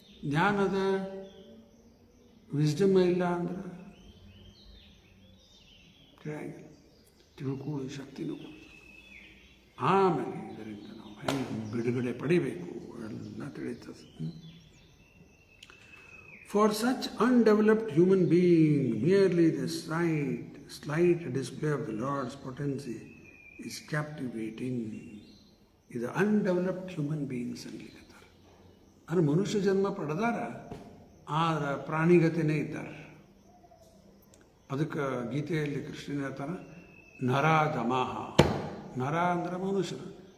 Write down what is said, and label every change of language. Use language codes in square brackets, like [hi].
[kn] ಜ್ಞಾನದ ವಿಸ್ಡಮ್ ಇಲ್ಲ ಅಂದ್ರೆ ತಿಳಿಯಂಗಿಲ್ಲ. ತಿಳ್ಕೊಳ್ಳೋ ಶಕ್ತಿನೂ ಕೊಡ್ತಾರೆ. ಆಮೇಲೆ ಇದರಿಂದ ನಾವು ಹೆಂಗೆ ಬಿಡುಗಡೆ ಪಡಿಬೇಕು ಎಲ್ಲ ತಿಳಿತದೆ. [en] For such undeveloped human being, merely the slight display of the Lord's potency is captivating. [kn] ಇದು [en] undeveloped human beings [kn] ಅನ್ಲಿಕ್ಕತ್ತಾರೆ. ಅಂದರೆ ಮನುಷ್ಯ ಜನ್ಮ ಪಡೆದಾರ, ಆದ್ರೆ ಪ್ರಾಣಿಗತೆನೇ ಇದ್ದಾರೆ. ಅದಕ್ಕೆ ಗೀತೆಯಲ್ಲಿ ಕೃಷ್ಣನ ಹೇಳ್ತಾನೆ, ನರ ದಮಃ. ನರ ಅಂದ್ರೆ ಮನುಷ್ಯರು,